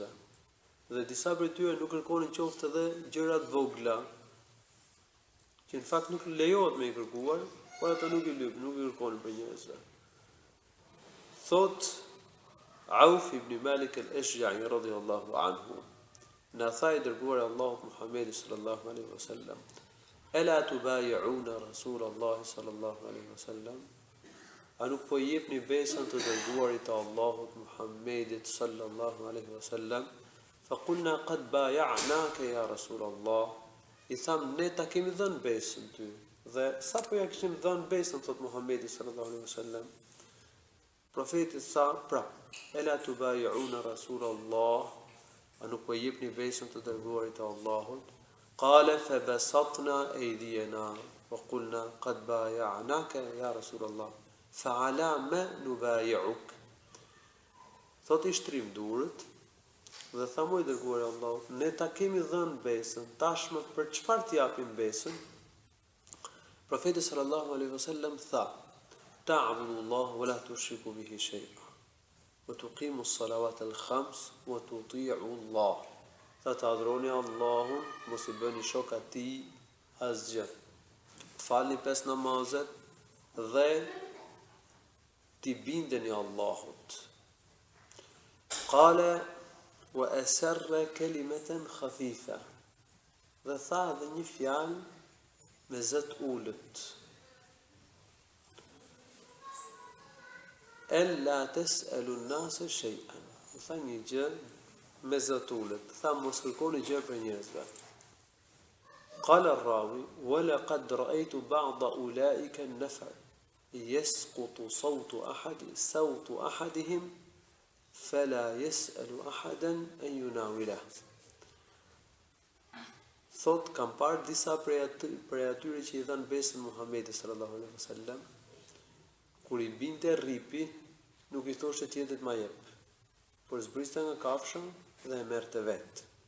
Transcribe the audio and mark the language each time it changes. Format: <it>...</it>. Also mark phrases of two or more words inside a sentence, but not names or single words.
<sq>Dhe disa prej tyre nuk kërkonin qoftë edhe gjëra të vogla, që në fakt nuk lejohet me i kërkuar, por ata nuk i kërkonin për njerëzve.</sq> <ar>Thot Auf ibn Malik al-Ashja'i رضي الله عنه,</ar> <sq>na tha i dërguari Allahut</sq> <ar>Muhammedi صلى الله عليه وسلم ألا تبايعون رسول الله صلى الله عليه وسلم?</ar> <sq>A nuk po jepni besën të dërguarit të Allahut Muhammedit</sq> <ar>صلى الله عليه وسلم? فقلنا قد بايعناك يا رسول الله.</ar> <sq>I tham, ne ta kemi dhënë besën ty. Dhe sa po ja kishim dhënë besën, thot Muhammedi</sq> <ar>صلى الله عليه وسلم.</ar> <sq>Profeti tha, pra,</sq> <ar>ألا تبايعون رسول الله?</ar> <sq>A nuk po jepni besën të dërguarit të Allahut?</sq> <ar>قال فبسطنا أيدينا وقلنا قد بايعناك يا رسول الله. فعلام نبايعك.</ar> <sq>Thot i shtrim durët dhe tha mu i dërguar i Allahut, ne ta kemi dhënë besën, tashmë për çfarë t'japim besën?</sq> <ar>Profeti صلى الله عليه وسلم tha: "تعبدوا الله ولا تشركوا به شيئا وتقيموا الصلوات الخمس وتطيعوا الله."</ar> <sq>Tha të adhuroni Allahun, mos i bëni shok atij asgjë. Të falni 5 namazet dhe t'i bindeni Allahut.</sq> <ar>قال وأسر كلمة خفيفة.</ar> <sq>Dhe tha edhe një fjalë me zët ullët.</sq> <ar>ألا تسألوا الناس شيئا.</ar> <sq>Tha një gjë me zët ullët. Tha mos kërkoni gjë për njerëzve.</sq> <ar>قال الراوي ولقد رأيت بعض أولئك النفر يسقط سوط أحدهم فلا يسأل أحدا أن يناوله.</ar> <sq>Thot kam parë disa prej atyre që i dhanë besën Muhamedit</sq> <ar>صلى الله عليه وسلم,</ar> <sq>kur i binte rripi, nuk i thoshte tjetrit ma jep, por zbriste nga kafshën dhe e merrte vet.</sq>